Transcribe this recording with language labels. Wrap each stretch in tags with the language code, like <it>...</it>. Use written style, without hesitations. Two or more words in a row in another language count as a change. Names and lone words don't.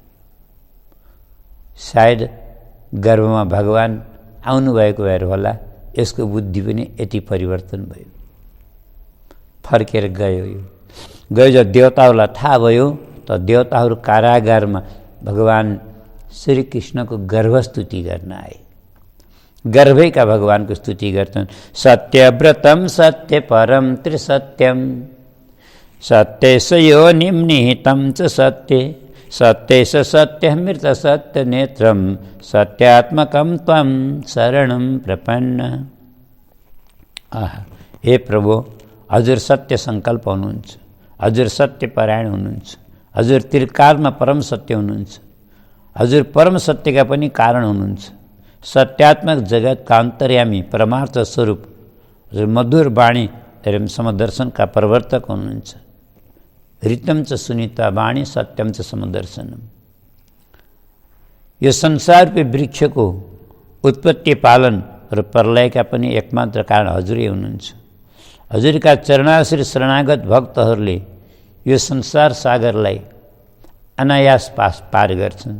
<ne>सायद गर्भमा भगवान आउनुभएको भएर होला यसको बुद्धि पनि यति परिवर्तन भयो। फर्केर गयो। जब देवताहरूलाई थाहा भयो त देवताहरू कारागारमा भगवान श्रीकृष्णको गर्भस्तुति गर्न आए। गर्भैका भगवानको स्तुति गर्छन्।</ne> <sa>सत्यव्रतम सत्य परम त्रिसत्यम सत्येश योनिम निहितम च सत्ये सत्येश सत्यमृत सत्य नेत्रम सत्यात्मकम त्वं शरणं प्रपन्न।</sa> <ne>आहा, हे प्रभु, हजुर सत्य सङ्कल्प हुनुहुन्छ, हजुर सत्यपरायण हुनुहुन्छ, हजुर त्रिकालमा परम सत्य हुनुहुन्छ, हजुर परम सत्यका पनि कारण हुनुहुन्छ, सत्यात्मक जगतका अन्तर्यामी परमार्थ स्वरूप हजुर मधुर वाणी एवं समदर्शनका प्रवर्तक हुनुहुन्छ।</ne> <sa>ऋतम च सुनिता वाणी सत्यम च समदर्शनम।</sa> <ne>यो संसारको वृक्षको उत्पत्ति पालन र प्रलयका पनि एकमात्र कारण हजुरै हुनुहुन्छ। हजुरका चरणाश्री शरणागत भक्तहरूले यो संसार सागरलाई अनायास पार गर्छन्।</ne>